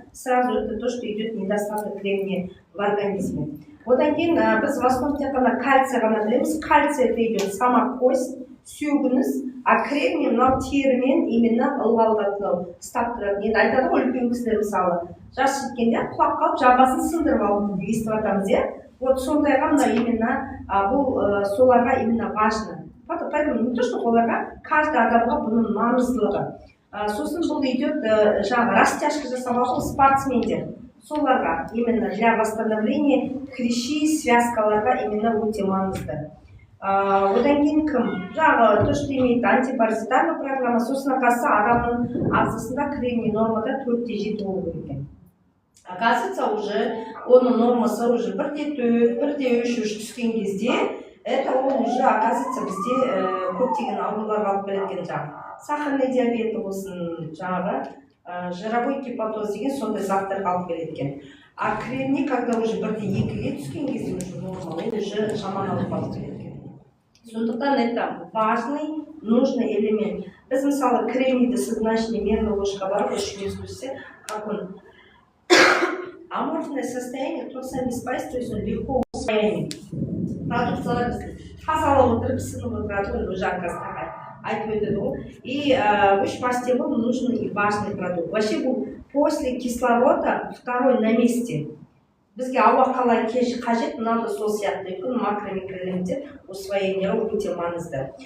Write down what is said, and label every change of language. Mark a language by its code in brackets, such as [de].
[ru] Сразу это то, что идет недостаток кремния в организме. [kk] Одан кейін біз в основном тек қана кальций ғана білеміз. [ru] Кальций это идет сама кость, [kk] сүйегіңіз, а кремний мынау терімен именно ылғалдатып ұстап тұрады. Енді айтады ғой үлкен кісілер мысалы жас жеткенде құлап қалып жабасын сындырып алды деп естіп жатамыз, иә? Вот сондайға мына именно бұл соларға именно важно. Поэтому не то, что оларға каждый адамға бұның маңыздылығы. Сосын бұл идет жаңағы растяжка жасап алған спортсмендер. Соларға именно [ru] для восстановления хрящи, [kk] связкаларға именно өте маңызды. Одан кейін кім? Жаңағы то, что имеет антипаразитарная программа, сосын қасы адамның ағзасында кремний нормада 4-7 болу керек. Оказывается, уже оның нормасы уже 1-4, 1-3 түскен кезде, это ол уже оказывается бізде көптеген ауруларға алып келетін жаңағы. Сахарный диабет болсын, жаңағы жировой гепатоз деген сондай заттарға алып келетін. А кремний, когда уже 1-2-ге түскен кезде уже норма, ол уже жаман алып алып келетін. [ru] Сондықтан это важный, нужный элемент. [kk] Біз мысалы кремнийді [ru] сыгначный мерная ложка бар, өшкенсе, как он аморфное состояние, то сам беспайс, то есть он легко усвоение. [kk] Продукциялар тазалап отырып, сынып отырады, уже оказывается айтып өтеді ғой. [ru] И үш пастебол нужный и важный продукт. Вообще бұл после кислорода второй на месте. [kk] Бізге ауа қалай қажет, мынау да сол сияқты үлкен макро-микроэлементтер усвоениеге өте маңызды.